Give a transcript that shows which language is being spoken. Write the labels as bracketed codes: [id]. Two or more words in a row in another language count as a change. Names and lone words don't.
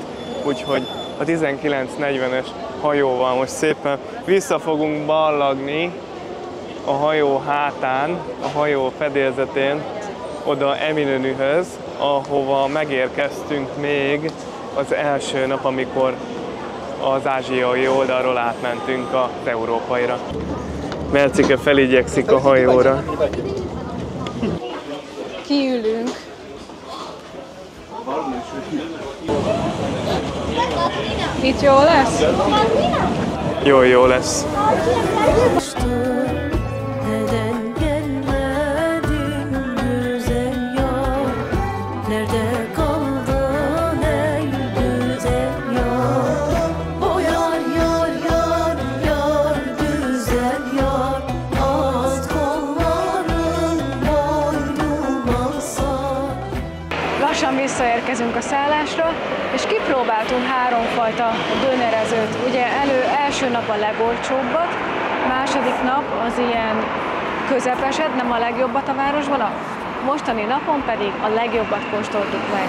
[hu] Úgyhogy a 1940-es hajóval most szépen vissza fogunk ballagni a hajó hátán, a hajó fedélzetén, oda Eminönühöz, ahova megérkeztünk még az első nap, amikor az ázsiai oldalról átmentünk az európaira. Mercike feligyekszik a hajóra. Kiülünk. Itt jó lesz? Jó lesz. [tr] Neden gelmedin güzel yar? Nerede kaldın ey güzel yar? O yar yar yar yar güzel yar, az kolların boynuma sar. [hu] Lassan visszaérkezünk a szállásra, és kipróbáltunk háromfajta dönerezőt. Ugye első nap a legolcsóbbat, második nap az ilyen közepeset, nem a legjobbat a városban, a mostani napon pedig a legjobbat kóstoltuk meg.